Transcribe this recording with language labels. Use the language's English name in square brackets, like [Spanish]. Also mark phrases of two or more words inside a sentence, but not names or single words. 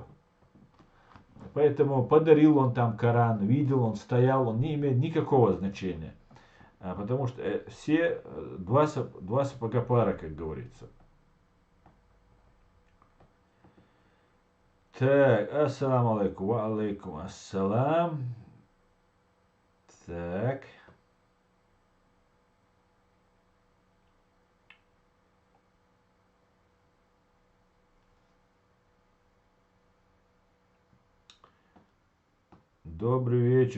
[Russian] Поэтому подарил он там Коран, видел он, стоял, он не имеет никакого значения. Потому что все два сапога пара, как говорится. Так, [Arabic] السلام عليكم، وعليكم السلام. [Russian] Так. Добрый вечер.